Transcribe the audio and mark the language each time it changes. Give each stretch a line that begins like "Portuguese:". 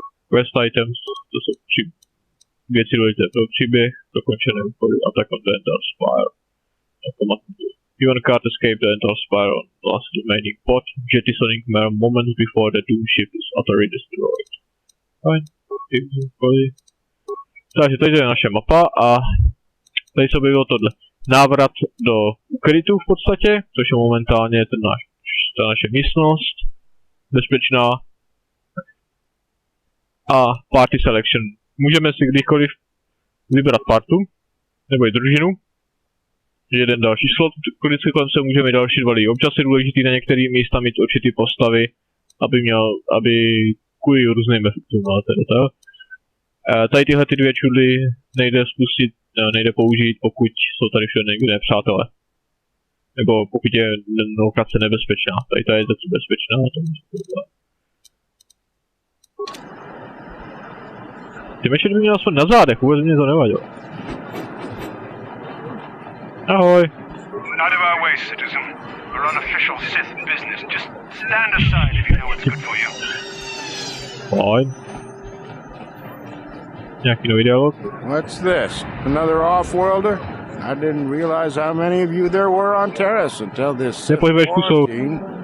Czech: quest items, to jsou 3 věci důležité pro příběh, dokončené úkoly, Attack on the Endar Spire.
English: Even can't escape the Endar Spire on the last remaining pot, jettisoning mere moments before the doom ship is utterly destroyed.
Czech: Fajn, úkoly. Takže tady je naše mapa a tady se objevilo tohle. Návrat do ukrytu v podstatě, což je momentálně ta naše místnost. Bezpečná.
English: A party selection.
Czech: Můžeme si kdykoliv vybrat partu, nebo i družinu. Jeden další slot, vždycky kolem se můžeme i další 2 lidi. Občas je důležitý na některé místa mít určitý postavy, aby kvůli různým efektům, ale teda to. Tady tyhle ty 2 čudly nejde spustit, nejde použít, pokud jsou tady všude někde nepřátelé. Nebo pokud je lokace nebezpečná. Tady ta je zase bezpečná. Ty meče by měl aspoň na zádech, vůbec mě to nevadilo. Ahoj.
English: Out of our way, citizen. We're on official Sith business. Just stand aside if you know what's good for you. Fine.
Czech: Nějaký nový dialog?
English: What's this? Another off-worlder? I didn't realize how many of you there were on Taris until this quarantine.